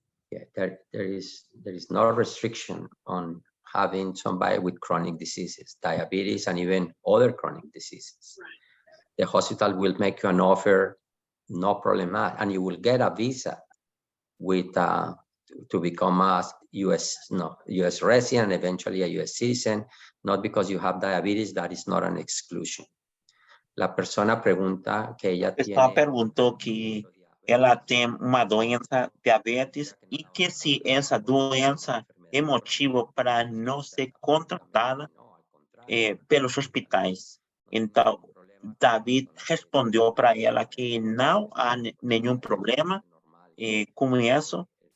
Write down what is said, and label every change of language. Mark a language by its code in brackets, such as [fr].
[en] Yeah, there is no restriction on having somebody with chronic diseases, diabetes, and even other chronic diseases. Right. The hospital will make you an offer, no problem, and you will get a visa with to become a US resident, eventually a US citizen, not because you have diabetes. That is not an exclusion. [es] La persona pregunta que ella tiene. [pt] Perguntou que ela tem uma doença, diabetes, e que se essa doença é motivo para não ser contratada pelos hospitais. Então, David respondeu para ela que não há nenhum problema com isso.